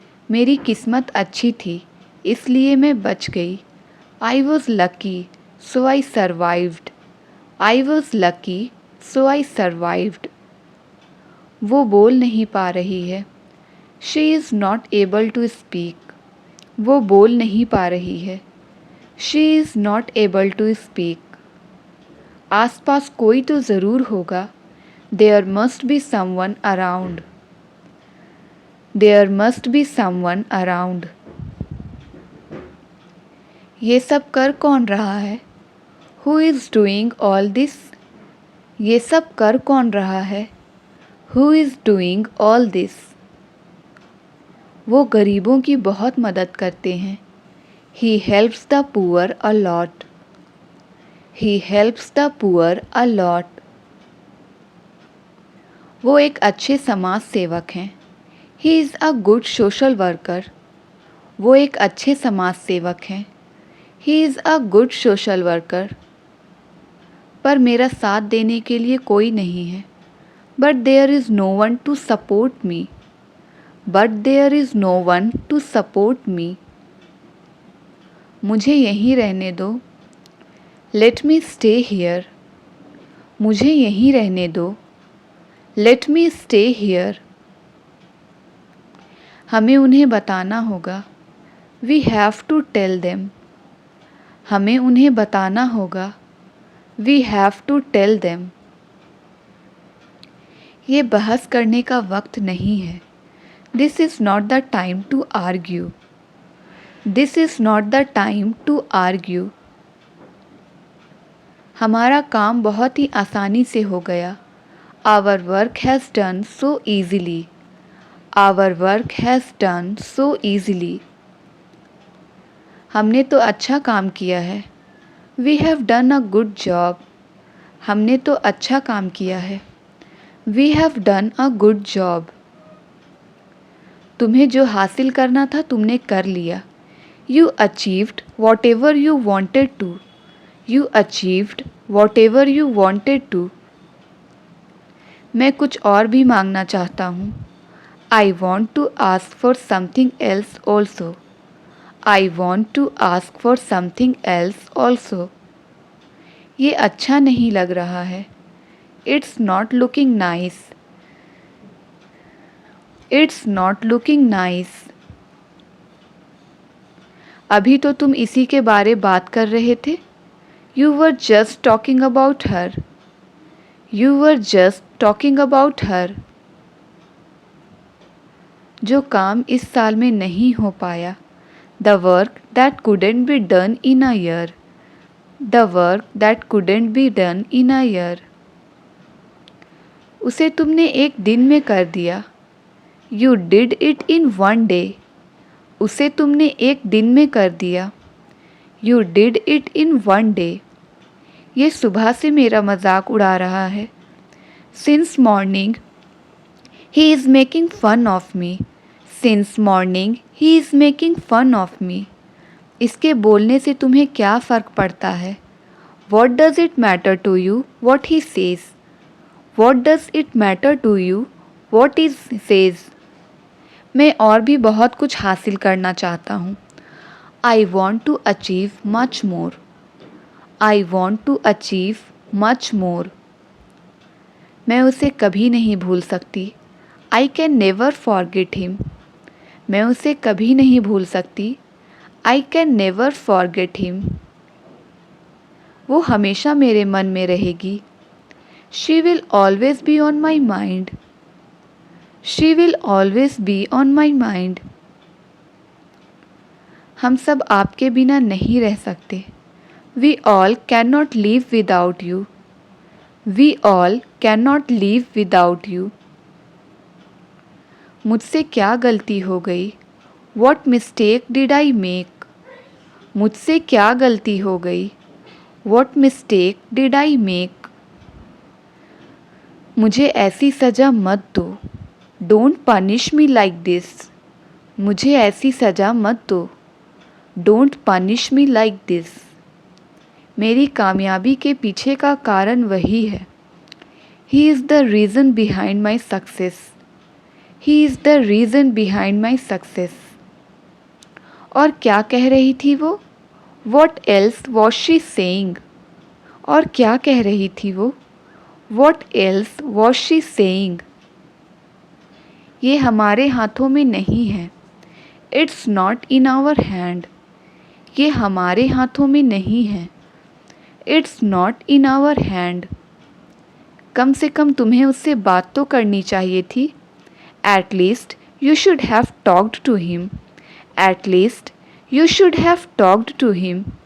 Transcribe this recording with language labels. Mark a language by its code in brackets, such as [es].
[hi] मेरी किस्मत अच्छी थी, इसलिए मैं बच गई. [en] I was lucky, so I survived. I was lucky, so I survived. [hi] वो बोल नहीं पा रही है. [en] She is not able to speak. [hi] वो बोल नहीं पा रही है. [en] She is not able to speak. [hi] आसपास कोई तो ज़रूर होगा. [en] There must be someone around. There must be someone around. [hi] ये सब कर कौन रहा है? [en] Who is doing all this? [hi] ये सब कर कौन रहा है? [en] Who is doing all this? [hi] वो गरीबों की बहुत मदद करते हैं. [en] He helps the poor a lot. He helps the poor a lot. [hi] वो एक अच्छे समाज सेवक हैं. [en] He is a good social worker. [hi] वो एक अच्छे समाज सेवक हैं. [en] He is a good social worker. [hi] पर मेरा साथ देने के लिए कोई नहीं है. [en] But there is no one to support me. But there is no one to support me. [hi] मुझे यहीं रहने दो. [en] Let me stay here. [hi] मुझे यहीं रहने दो. [en] Let me stay here. [hi] हमें उन्हें बताना होगा. [en] We have to tell them. [hi] हमें उन्हें बताना होगा. [en] We have to tell them. [hi] ये बहस करने का वक्त नहीं है. [en] This is not the time to argue. This is not the time to argue. [hi] हमारा काम बहुत ही आसानी से हो गया. [en] Our work has done so easily. Our work has done so easily. [hi] हमने तो अच्छा काम किया है. [en] We have done a good job. [hi] हमने तो अच्छा काम किया है. [en] We have done a good job. [hi] तुम्हें जो हासिल करना था तुमने कर लिया. [en] You achieved whatever you wanted to. You achieved whatever you wanted to. [hi] मैं कुछ और भी मांगना चाहता हूँ. [en] I want to ask for something else also. I want to ask for something else also. [hi] ये अच्छा नहीं लग रहा है. [en] It's not looking nice. It's not looking nice. [hi] अभी तो तुम इसी के बारे बात कर रहे थे. [en] You were just talking about her. You were just talking about her. [hi] जो काम इस साल में नहीं हो पाया. [en] The work that couldn't be done in a year. The work that couldn't be done in a year. [hi] उसे तुमने एक दिन में कर दिया. [en] You did it in one day. [hi] उसे तुमने एक दिन में कर दिया. [en] You did it in one day. [hi] ये सुबह से मेरा मजाक उड़ा रहा है. [en] Since morning he is making fun of me. Since morning he is making fun of me. [hi] इसके बोलने से तुम्हें क्या फ़र्क पड़ता है? [en] What does it matter to you what he says? What does it matter to you what he says? [hi] मैं और भी बहुत कुछ हासिल करना चाहता हूँ. [en] I want to achieve much more. I want to achieve much more. [hi] मैं उसे कभी नहीं भूल सकती. [en] I can never forget him. [hi] मैं उसे कभी नहीं भूल सकती. [en] I can never forget him. [hi] वो हमेशा मेरे मन में रहेगी. [en] She will always be on my mind. She will always be on my mind. [hi] हम सब आपके बिना नहीं रह सकते. [en] We all cannot live without you. We all cannot live without you. [hi] मुझसे क्या गलती हो गई? [en] What mistake did I make? [hi] मुझसे क्या गलती हो गई? [en] What mistake did I make? [hi] मुझे ऐसी सज़ा मत दो. [en] Don't punish me like this. [hi] मुझे ऐसी सज़ा मत दो. [en] Don't punish me like this. [hi] मेरी कामयाबी के पीछे का कारण वही है. [en] He is the reason behind my success. He is the reason behind my success. [hi] और क्या कह रही थी वो? [en] What else was she saying? [hi] और क्या कह रही थी वो? [en] What else was she saying? [hi] ये हमारे हाथों में नहीं है. [en] It's not in our hand. [hi] ये हमारे हाथों में नहीं है. [en] It's not in our hand. [hi] कम से कम तुम्हें उससे बात तो करनी चाहिए थी. [en] At least You should have talked to him. At least you should have talked to him.